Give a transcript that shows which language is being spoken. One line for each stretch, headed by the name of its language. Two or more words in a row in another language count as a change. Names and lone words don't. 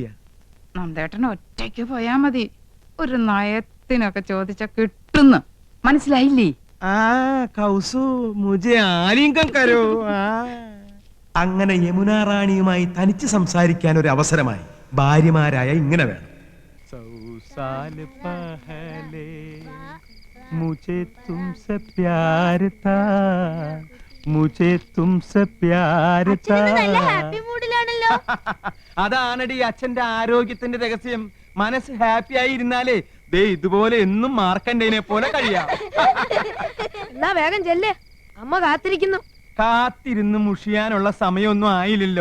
Malayalam: നന്ദേട്ടന് ഒറ്റയ്ക്ക് പോയാ മതി. ഒരു നയത്തിനൊക്കെ ചോദിച്ച കിട്ടുന്നു. മനസ്സിലായില്ലേ?
Hindi: आ कौसु मुझे आलिंगन करो. आ.
Malayalam: അങ്ങനെ യമുന റാണിയുമായി തനിച്ച് സംസാരിക്കാൻ ഒരു അവസരമായി. ഭാര്യമാരായ ഇങ്ങനെ വേണം.
Hindi: सौ साल पहले മുझे तुमसे प्यार था, मुझे तुमसे प्यार था.
Malayalam: അതാണടി അച്ഛന്റെ ആരോഗ്യത്തിന്റെ രഹസ്യം. മനസ്സ് ഹാപ്പി ആയി ഇരുന്നാലേ ദേ ഇതുപോലെ എന്നും മാർക്കണ്ടേനെ പോലെ കഴിയാം. എന്നാ വേഗം ചെല്ലേ, അമ്മ കാത്തിരിക്കുന്നു. കാത്തിരുന്ന് മുഷിയാനുള്ള സമയമൊന്നും ആയില്ലല്ലോ.